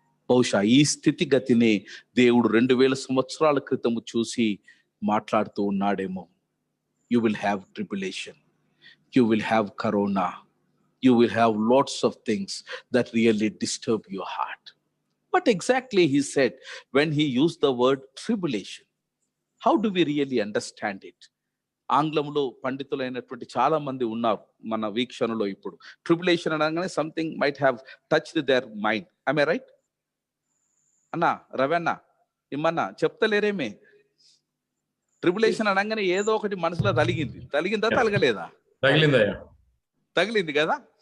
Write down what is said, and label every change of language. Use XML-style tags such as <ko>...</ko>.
<te>బహుశా ఈ స్థితిగతినే దేవుడు 2000 సంవత్సరాల క్రితము చూసి మాట్లాడుతూ ఉన్నాడేమో.</te> <en>You will have tribulation, you will have corona, you will have lots of things that really disturb your heart. What exactly he said when he used the word tribulation? How do we really understand it?</en> <te>ఆంగ్లంలో పండితులైనటువంటి చాలా మంది ఉన్నారు మన వీక్షణలో. ఇప్పుడు tribulation అనగానే</te> <en>Something might have touched their mind. I may right</en> <te>అన్నా? రవన్న ఇమ్మన్నా చెప్తలేరేమే? Tribulation అనగానే ఏదో ఒకటి మనసులో తలిగిందా తలగలేదా? తగిలింది కదా.</te>